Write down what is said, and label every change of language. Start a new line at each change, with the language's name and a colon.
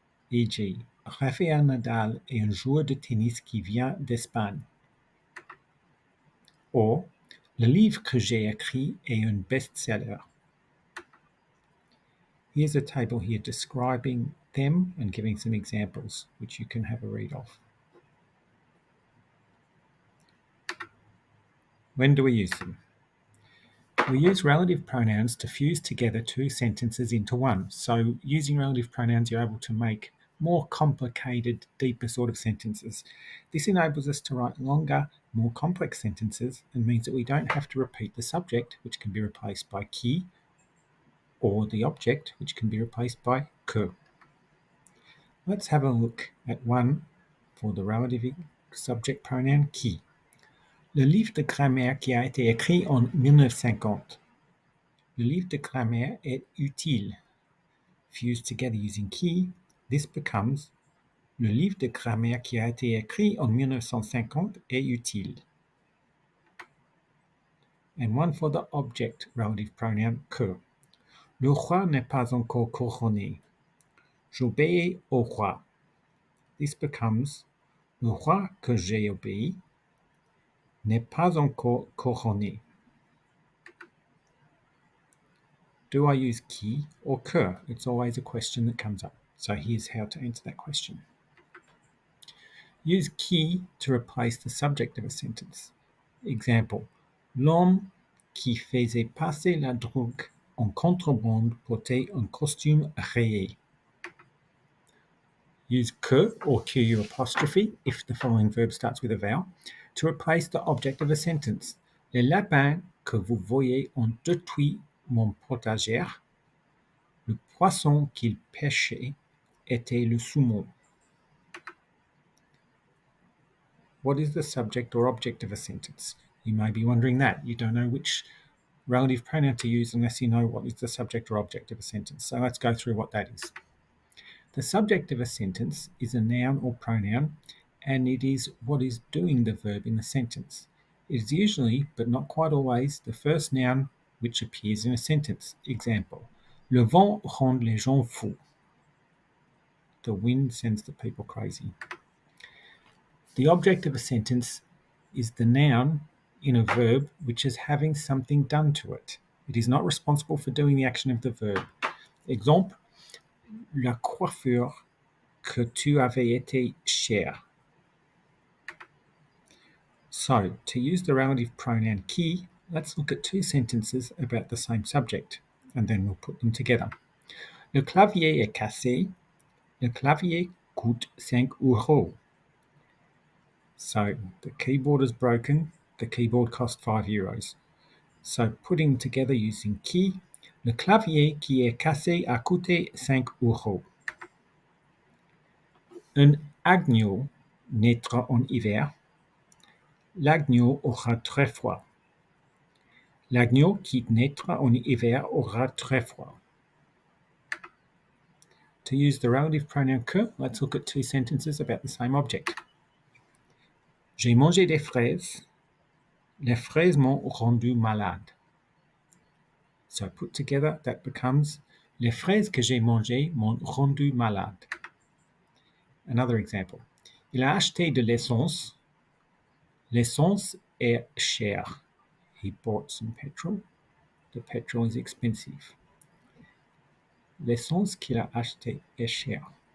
French: E.g., Rafael Nadal est un joueur de tennis qui vient d'Espagne. Or, le livre que j'ai écrit est un best-seller.
English: Here's a table here describing them and giving some examples, which you can have a read of. When do we use them? We use relative pronouns to fuse together two sentences into one. So using relative pronouns, you're able to make more complicated, deeper sort of sentences. This enables us to write longer, more complex sentences and means that we don't have to repeat the subject, which can be replaced by qui, or the object, which can be replaced by que. Let's have a look at one for the relative subject pronoun qui.
French: Le livre de grammaire qui a été écrit en 1950. Le livre de grammaire est utile. Fused together using qui, this becomes Le livre de grammaire qui a été écrit en 1950 est utile.
English: And one for the object relative pronoun que. Le roi n'est pas encore couronné.
French: J'obéis au roi. This becomes Le roi que j'ai obéi n'est pas encore couronné.
English: Do I use qui or que? It's always a question that comes up. So here's how to answer that question. Use qui to replace the subject of a sentence.
French: Example, l'homme qui faisait passer la drogue en contrebande portait un costume rayé.
English: Use que or que apostrophe if the following verb starts with a vowel to replace the object of a sentence.
French: Les lapins que vous voyez ont détruit mon potager. Le poisson qu'ils pêchaient était le saumon.
English: What is the subject or object of a sentence? You may be wondering that. You don't know which relative pronoun to use unless you know what is the subject or object of a sentence. So let's go through what that is. The subject of a sentence is a noun or pronoun, and it is what is doing the verb in the sentence. It is usually, but not quite always, the first noun which appears in a sentence. Example, le vent rend les gens fous. The wind sends the people crazy. The object of a sentence is the noun in a verb which is having something done to it. It is not responsible for doing the action of the verb.
French: Exemple, la coiffure que tu avais été chère.
English: So, to use the relative pronoun qui, let's look at two sentences about the same subject, and then we'll put them together.
French: Le clavier est cassé. Le clavier coûte 5 euros.
English: So, the keyboard is broken. The keyboard cost 5 euros. So, putting together using qui, le clavier qui est cassé a coûté 5 euros.
French: Un agneau naîtra en hiver. L'agneau aura très froid. L'agneau qui naîtra en hiver aura très froid.
English: To use the relative pronoun que, let's look at two sentences about the same object.
French: J'ai mangé des fraises. Les fraises m'ont rendu malade. So put together, that becomes Les fraises que j'ai mangées m'ont rendu malade. Another example. Il a acheté de l'essence. L'essence est chère.
English: He bought some petrol. The petrol is expensive.
French: L'essence qu'il a acheté est chère.